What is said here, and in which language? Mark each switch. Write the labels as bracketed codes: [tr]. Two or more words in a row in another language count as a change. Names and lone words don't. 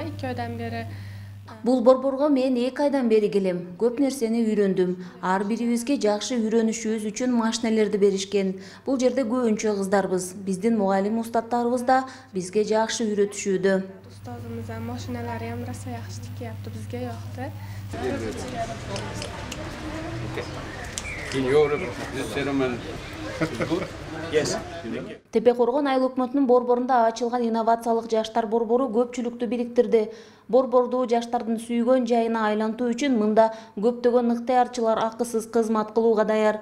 [ky] 2 айдан бери Бул борборго мен 2 айдан бери келем. Көп нерсени үйрөндүм. Ар бирибизге жакшы үйрөнүшүбүз үчүн машинелерди беришкен. Бул жерде көбүнчө кыздарбыз. Биздин мугалим устаттарыбыз да бизге жакшы үйрөтүшүүдө. Устазымыз машиналары [uz] ham rosa yaxshi tikyapti, bizga yoqdi. [ky] Тепе Коргон айыл өкмөтүнүн борборунда ачылган инновациялык жаштар борбору көпчүлүктү бириктирди. Борборду жаштардын сүйгөн жайына айлантуу үчүн мында көптөгөн ыктыярчылар акысыз кызмат кылууга даяр.